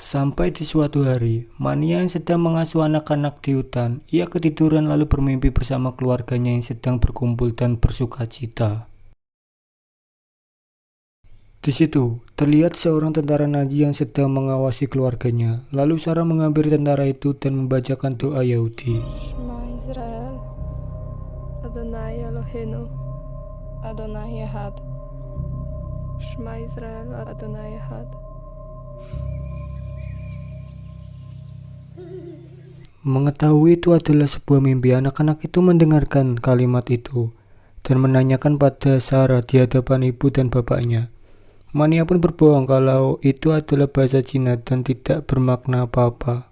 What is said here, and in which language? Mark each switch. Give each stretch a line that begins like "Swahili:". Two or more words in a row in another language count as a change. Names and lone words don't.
Indonesian: Sampai di suatu hari, Mania yang sedang mengasuh anak-anak di hutan, ia ketiduran lalu bermimpi bersama keluarganya yang sedang berkumpul dan bersukacita. Di situ, terlihat seorang tentara Nazi yang sedang mengawasi keluarganya. Lalu Sarah menghampiri tentara itu dan membacakan doa Yahudi.
Hebrew: שמע ישראל אדוני אלוהינו אדוני אחד. שמע ישראל אדוני אחד.
Indonesian: Mengetahui itu adalah sebuah mimpi, anak-anak itu mendengarkan kalimat itu dan menanyakan pada Sarah di hadapan ibu dan bapaknya. Mania pun berbohong kalau itu adalah bahasa Cina dan tidak bermakna apa-apa.